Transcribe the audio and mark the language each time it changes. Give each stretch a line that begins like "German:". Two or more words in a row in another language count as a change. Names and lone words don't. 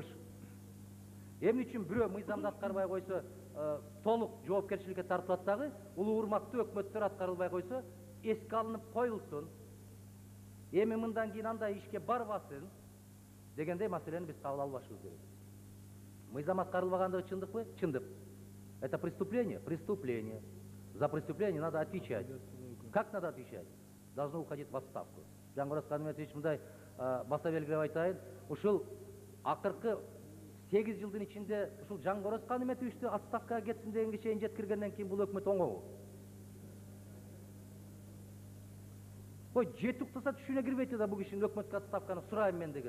Kyrgyz: Эмне үчүн бирөө мыйзамды аткарбай койсо, толук жоопкерчиликке тартылат дагы, улуу урматтуу өкмөттөр аткарылбай койсо, эске алынып коюлсун. Эми мындан кийин андай ишке барбасын дегендей маселени биз кабыл албашыбыз керек. Мыйзам аткарылбагандыгы чындыкпы? Чындык.
Russian: Это преступление? Преступление. За преступление надо отвечать. Как надо отвечать? Должно уходить в отставку.
Kyrgyz: Жангораз Канметович мындай баса белгилеп айтайын, ушул акыркы 8 жылдын ичинде ушул Жангораз Канметовичти отставкага кетсин дегенге чейин жеткиргенден кийин бул өкмөт оңобу? Ой, жети уктаса түшүнө кирбейт да бул кишинин өкмөткө отставканы сурайм мен деген.